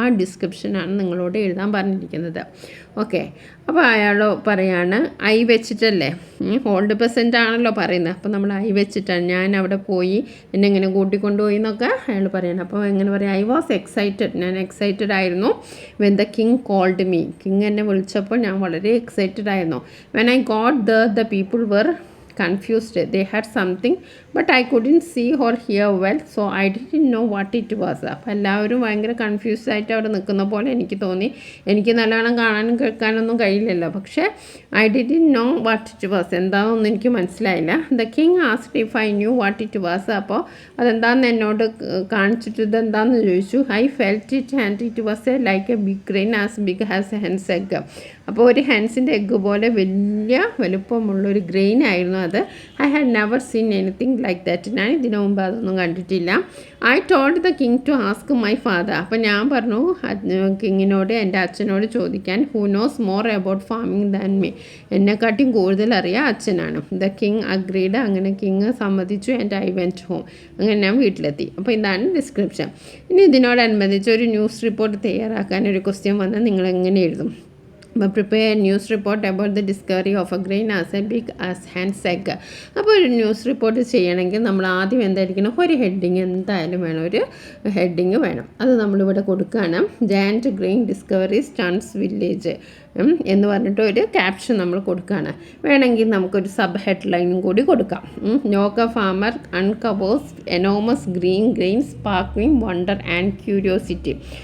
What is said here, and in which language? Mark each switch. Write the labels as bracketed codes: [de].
[ml] ആ ഡിസ്ക്രിപ്ഷനാണ് നിങ്ങളോട് എഴുതാൻ പറഞ്ഞിരിക്കുന്നത്. ഓക്കെ, അപ്പോൾ അയാൾ പറയാണ് ഐ വെച്ചിട്ടല്ലേ, ഓൾഡ് പെസൻറ്റ് ആണല്ലോ പറയുന്നത്. അപ്പോൾ നമ്മൾ ഐ വെച്ചിട്ടാണ്, ഞാൻ അവിടെ പോയി എന്നെ എങ്ങനെ കൂട്ടിക്കൊണ്ടുപോയി എന്നൊക്കെ അയാൾ പറയണം. [en] അപ്പോൾ എങ്ങനെ പറയാം? I was excited. [ml] ഞാൻ എക്സൈറ്റഡ് ആയിരുന്നു. [en] When the king called me. [ml] King എന്നെ വിളിച്ചപ്പോൾ ഞാൻ വളരെ എക്സൈറ്റഡ് ആയിരുന്നു. [en] When I got the people were confused. They had something but I couldn't see or hear well, so I didn't know what it was. [ml] അപ്പോൾ എല്ലാവരും ഭയങ്കര confused ആയിട്ട് അവിടെ നിൽക്കുന്ന പോലെ എനിക്ക് തോന്നി. എനിക്ക് നല്ലോണം കാണാനും കേൾക്കാനൊന്നും കഴിയില്ലല്ലോ, പക്ഷേ [en] I didn't know what it was. [ml] എന്താണെന്നൊന്നും എനിക്ക് മനസ്സിലായില്ല. [en] The king asked if I knew what it was. [ml] അപ്പോൾ അതെന്താണെന്ന് എന്നോട് കാണിച്ചിട്ട് ഇതെന്താണെന്ന് ചോദിച്ചു. [en] I felt it and it was like a big grain as big as a hen's egg. [ml] അപ്പോൾ ഒരു ഹെൻസിൻ്റെ എഗ്ഗ് പോലെ വലിയ വലുപ്പമുള്ളൊരു ഗ്രെയിൻ ആയിരുന്നു അത്. [en] I had never seen anything like that. [ml] ഞാൻ ഇതിനു മുമ്പ് അതൊന്നും കണ്ടിട്ടില്ല. [en] I told the king to ask my father. [ml] അപ്പോൾ ഞാൻ പറഞ്ഞു കിങ്ങിനോട്, എൻ്റെ അച്ഛനോട് ചോദിക്കാൻ. [en] Who knows more about farming than me. [ml] എന്നെക്കാട്ടിയും കൂടുതൽ അറിയാം അച്ഛനാണ്. [en] The king agreed. [ml] അങ്ങനെ കിങ് സമ്മതിച്ചു. [en] And I went home. [ml] അങ്ങനെ ഞാൻ വീട്ടിലെത്തി. അപ്പോൾ ഇതാണ് ഡിസ്ക്രിപ്ഷൻ. ഇനി ഇതിനോടനുബന്ധിച്ച് ഒരു ന്യൂസ് റിപ്പോർട്ട് തയ്യാറാക്കാൻ ഒരു ക്വസ്റ്റ്യൻ വന്നാൽ നിങ്ങൾ എങ്ങനെ എഴുതും? [en] prepare a news report about the discovery of a grain as big as hand's egg. [ml] അപ്പോൾ ഒരു ന്യൂസ് റിപ്പോർട്ട് ചെയ്യണമെങ്കിൽ നമ്മൾ ആദ്യം എന്തായിരിക്കണം? ഒരു ഹെഡിങ് എന്തായാലും വേണം, ഒരു ഹെഡിങ് വേണം. അത് നമ്മളിവിടെ കൊടുക്കുകയാണ്. [en] giant grain discovery stuns village [ml] എന്ന് പറഞ്ഞിട്ട് ഒരു ക്യാപ്ഷൻ നമ്മൾ കൊടുക്കുകയാണ്. വേണമെങ്കിൽ നമുക്കൊരു സബ് ഹെഡ്ലൈനും കൂടി കൊടുക്കാം. [en] നോക്ക farmer uncovers enormous green grain sparkling wonder and curiosity.